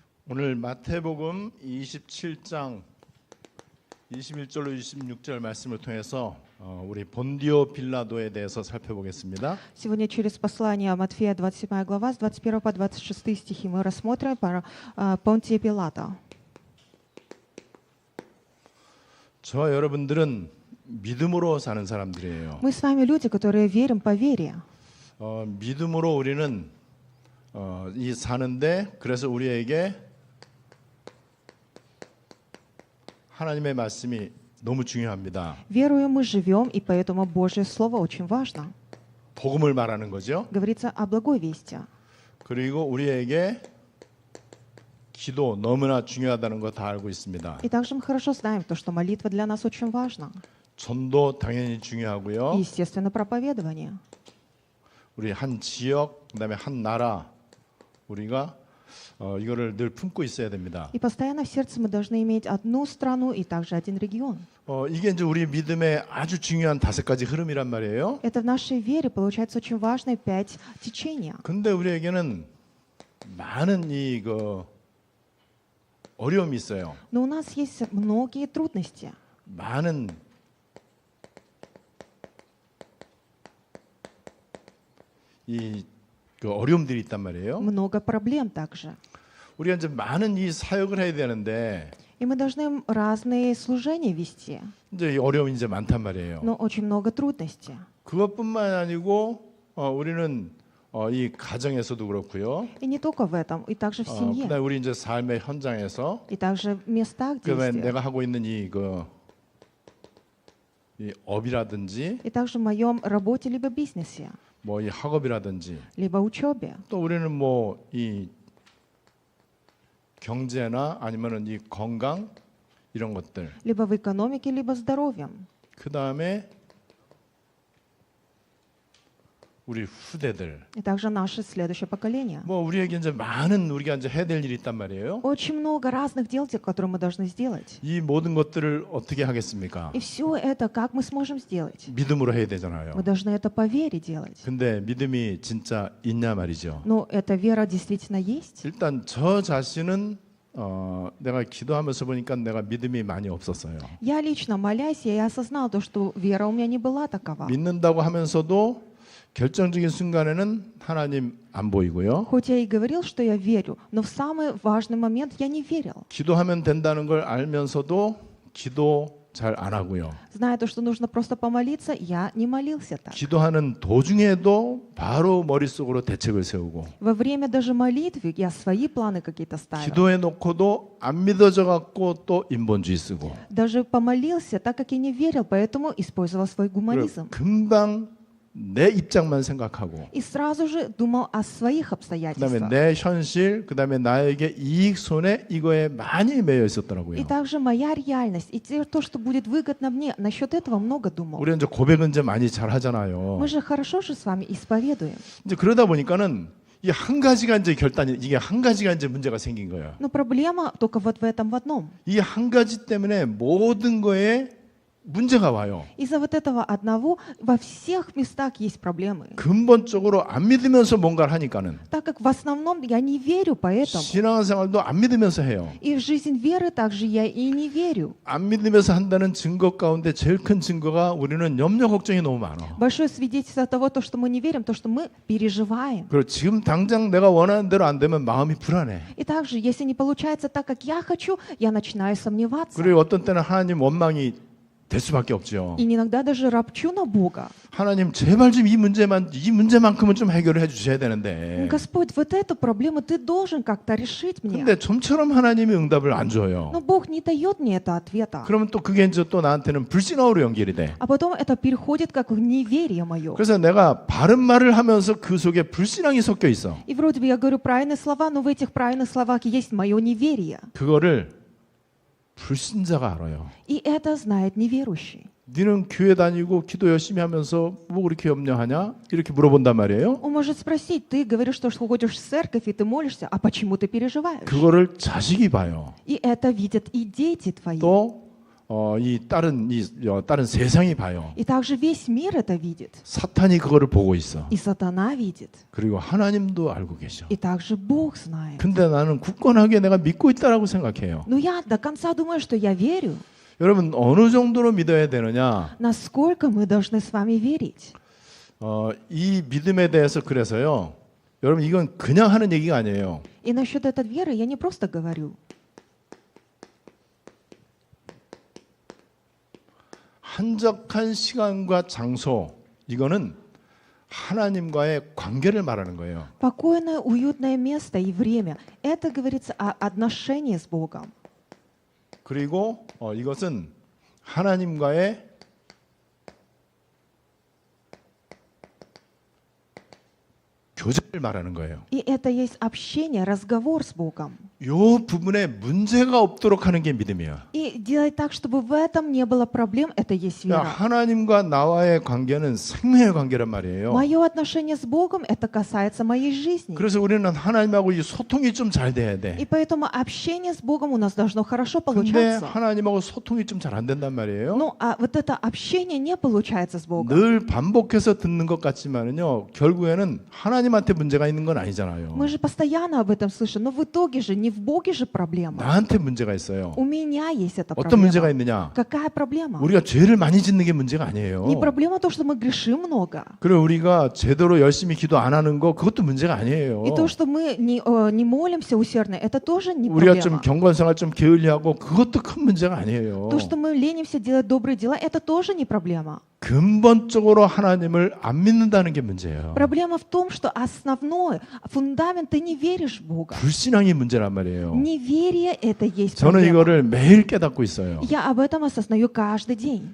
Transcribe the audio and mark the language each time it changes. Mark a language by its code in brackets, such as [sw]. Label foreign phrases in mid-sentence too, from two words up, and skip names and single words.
[ko] 오늘 마태복음 27장 21절로 26절 말씀을 통해서 우리 본디오 빌라도에 대해서 살펴보겠습니다. [ru] Сегодня через послание Матфея, 27 глава, с 21 по 26 стихи мы рассмотрим про Понтия Пилата. [ko] 저와 여러분들은 믿음으로 사는 사람들이에요. [ru] Мы с вами люди, которые верим по вере. [ko] 믿음으로 우리는 이 사는데 그래서 우리에게 하나님의 말씀이 너무 중요합니다. [ru] Веруя мы живем, и поэтому Божье Слово очень важно. [ko] 복음을 말하는 거죠. [ru] Говорится о благой вести. [ko] 그리고 우리에게 기도 너무나 중요하다는 거 다 알고 있습니다. [ru] И также мы хорошо знаем то, что молитва для нас очень важна. [ko] 전도 당연히 중요하고요. [ru] И, естественно, проповедование. [ko] 우리 한 지역, 그다음에 한 나라 우리가 이거를 늘 품고 있어야 됩니다. [ru] И постоянно в сердце мы должны иметь одну страну и также один регион. [ko] 이게 이제 우리 믿음의 아주 중요한 5가지 흐름이란 말이에요. [ru] Это в нашей вере получается очень важные 5 течения. [ko] 근데 우리에게는 많은 어려움이 있어요. [ru] Но у нас есть многие трудности. [ko] 많은 어려움들이 있단 말이에요. [ru] Много проблем также. [ko] 우리가 이제 많은 이 사역을 해야 되는데 [ru] И мы должны разные служения вести. [ko] 이제 이 어려움이 이제 많단 말이에요. [ru] Но очень много трудностей. [ko] 그것뿐만 아니고 우리는 이 가정에서도 그렇고요. [ru] И не только в этом, и также в семье. [ko] 그다음에 우리 이제 삶의 현장에서 [ru] И также в местах [ko] 그다음에 [ru] действия. [ko] 내가 하고 있는 이 업이라든지 [ru] И также в моем работе либо бизнесе, [ko] 뭐 이 학업이라든지 [ru] либо учебе. [ko] 또 우리는 뭐 이 경제나 아니면은 이 건강 이런 것들. [ru] Либо в экономике, либо здоровьем. [ko] 그다음에 우리 후대들. [ru] И также наше следующее поколение. [ko] 뭐 우리에게 이제 많은 우리가 이제 해야 될 일이 있단 말이에요. [ru] Очень много разных дел, которые мы должны сделать. [ko] 이 모든 것들을 어떻게 하겠습니까? [ru] И все это как мы сможем сделать? [ko] 믿음으로 해야 되잖아요. [ru] Мы должны это по вере делать. [ko] 근데 믿음이 진짜 있냐 말이죠. [ru] Но эта вера действительно есть. [ko] 일단 저 자신은 내가 기도하면서 보니까 내가 믿음이 많이 없었어요. [ru] Я лично, молясь, я осознал то, что вера у меня не была такова. [ko] 믿는다고 하면서도 결정적인 순간에는 하나님 안 보이고요. [ru] Хоть я и говорил, что я верю, но в самый важный момент я не верил. [ko] 기도하면 된다는 걸 알면서도 기도 잘 안 하고요. [ru] Зная то, что нужно просто помолиться, я не молился так. [ko] 기도하는 도중에도 바로 머릿속으로 대책을 세우고 [ru] Во время даже молитвы я свои планы какие-то ставил. [ko] 기도해 놓고도 안 믿어져 갖고 또 인본주의 쓰고 [ru] Даже помолился, так как я не верил, поэтому использовал свой гуманизм. [ko] 금방 내 입장만 생각하고 [ru] И сразу же думал о своих [ko] 그다음에 [ru] обстоятельствах. [ko] 내 현실 그다음에 나에게 이익 손해 이거에 많이 매여 있었더라고요. [ru] И также моя реальность, и то, что будет выгодно мне, насчет этого много думал. [ko] 우리 이제 고백은 이제 많이 잘 하잖아요. [ru] Мы же хорошо же с вами исповедуем. [ko] 이제 그러다 보니까는 이 한 가지가 이제 이게 한 가지가 이제 문제가 생긴 거예요. [ru] Но проблема только вот в этом в одном. [ko] 이 한 가지 때문에 모든 거에 문제가 와요. [ru] Из-за вот этого одного во всех местах есть проблемы. [ko] 근본적으로 안 믿으면서 뭔가를 하니까는 [ru] Так как в основном я не верю поэтому. [ko] 신앙생활도 안 믿으면서 해요. [ru] И в жизнь веры также я и не верю. [ko] 안 믿으면서 한다는 증거 가운데 제일 큰 증거가 우리는 염려 걱정이 너무 많아. [ru] Большое свидетельство того, то, что мы не верим, то, что мы переживаем. [ko] 그리고 지금 당장 내가 원하는 대로 안 되면 마음이 불안해. [ru] И также, если не получается так, как я хочу, я начинаю сомневаться. [ko] 그리고 어떤 때는 하나님 원망이 될 수밖에 없죠. [ru] И иногда даже ропчу на Бога. [ko] 하나님 제발 좀 이 문제만큼은 좀 해결을 해주셔야 되는데. [ru] Господь, вот эту проблему ты должен как-то решить мне. [ko] 근데 좀처럼 하나님이 응답을 안 줘요. [ru] Но Бог не дает мне это ответа. [ko] 그러면 또 그게 이제 또 나한테는 불신앙으로 연결이 돼. [ru] А потом это переходит как в неверие мое. [ko] 그래서 내가 바른 말을 하면서 그 속에 불신앙이 섞여 있어. [ru] И вроде бы я говорю правильные слова, но в этих правильных словах есть мое неверие. [ko] 그거를 불신자가 알아요. [ru] И это знает неверующий. [ko] 너는 교회 다니고 기도 열심히 하면서 뭐 그렇게 염려하냐? 이렇게 물어본단 말이에요. [ru] Он может спросить, ты говоришь, что ходишь в церковь и ты молишься, а почему ты переживаешь? [ko] 그거를 자식이 봐요. [ru] И это видят и дети твои. [ko] 또 다른 세상이 봐요. [ru] И также весь мир это видит. [ko] 사탄이 그거를 보고 있어. [ru] И сатана видит. [ko] 그리고 하나님도 알고 계셔. [ru] И также Бог знает. [ko] 근데 나는 굳건하게 내가 믿고 있다라고 생각해요. [ru] Но я до конца думаю, что я верю. [ko] 여러분 어느 정도로 믿어야 되느냐? [ru] Насколько мы должны с вами верить? [ko] 이 믿음에 대해서 그래서요. 여러분 이건 그냥 하는 얘기가 아니에요. [ru] И насчет этой веры я не просто говорю. [ko] 한적한 시간과 장소 이거는 하나님과의 관계를 말하는 거예요. [ru] Спокойное, уютное место и время. Это говорится о отношении с Богом. [ko] 그리고 이것은 하나님과의 교제를 말하는 거예요. [ru] И это есть общение, разговор с Богом. [ko] 요 부분에 문제가 없도록 하는 게 믿음이야. [ru] И делать так, чтобы в этом не было проблем, это есть [ko] 그러니까 [ru] вера. [ko] 하나님과 나와의 관계는 생명의 관계란 말이에요. [ru] Мое отношение с Богом, это касается моей жизни. [ko] 그래서 우리는 하나님하고 이 소통이 좀 잘 돼야 돼. [ru] И поэтому общение с Богом у нас должно хорошо [ko] 근데 [ru] получаться. [ko] 하나님하고 소통이 좀 잘 안 된단 말이에요. [ru] Ну, а вот это общение не получается с Богом. [ko] 늘 반복해서 듣는 것 같지만은요, 결국에는 하나님한테 문제가 있는 건 아니잖아요. [ru] Мы же постоянно об этом слышим, но в итоге же не в Боге же проблема. [ko] 나한테 문제가 있어요. [ru] У меня есть эта [ko] 어떤 문제가 [ru] проблема. [ko] 있느냐? [ru] Какая проблема? [ko] 우리가 죄를 많이 짓는 게 문제가 아니에요. [ru] Не проблема то, что мы грешим много. [ko] 그리고 우리가 제대로 열심히 기도 안 하는 거 그것도 문제가 아니에요. [ru] И то, что мы не молимся усердно, это тоже не [ko] 우리가 좀 [ru] проблема. [ko] 경건생활 좀 게을리하고 그것도 큰 문제가 아니에요. [ru] То, что мы ленимся делать добрые дела, это тоже не проблема. [ko] 근본적으로 하나님을 안 믿는다는 게 문제예요. [ru] Проблема в том, что основной фундамент, ты не веришь в Бога. [ko] 불신앙이 문제란 말이에요. [ru] Неверие – это есть [ko] 저는 [ru] проблема. [ko] 이거를 매일 깨닫고 있어요. [ru] Я об этом осознаю каждый день.